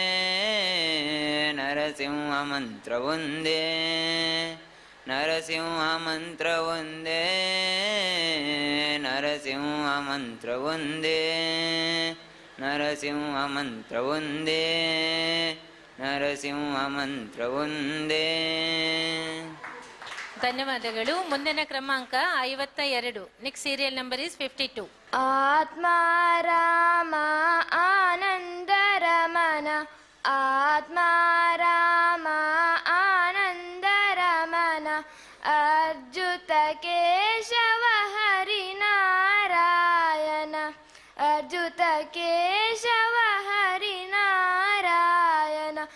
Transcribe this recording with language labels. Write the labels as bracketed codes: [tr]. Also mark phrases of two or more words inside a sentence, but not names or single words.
[kn] ನರಸಿಂಹ ಮಂತ್ರ ಒಂದೇ ನರಸಿಂಹ ಮಂತ್ರ ಒಂದೇ ನರಸಿಂಹ ಮಂತ್ರ ಒಂದೇ ನರಸಿಂಹ ಮಂತ್ರ ಒಂದೇ ನರಸಿಂಹ ಮಂತ್ರ ಒಂದೇ. ಧನ್ಯವಾದಗಳು. ಮುಂದಿನ ಕ್ರಮಾಂಕ 52. [en] Next serial number is 52. [sa] ಆತ್ಮಾರಾಮ ಆನಂದರಮನ ಆತ್ಮಾರಾಮ ಆನಂದರಮನ ಅರ್ಜುತ ಕೇಶವ ಹರಿನಾರಾಯಣ ಅರ್ಜುತ ಕೇಶವ ಹರಿನಾರಾಯಣ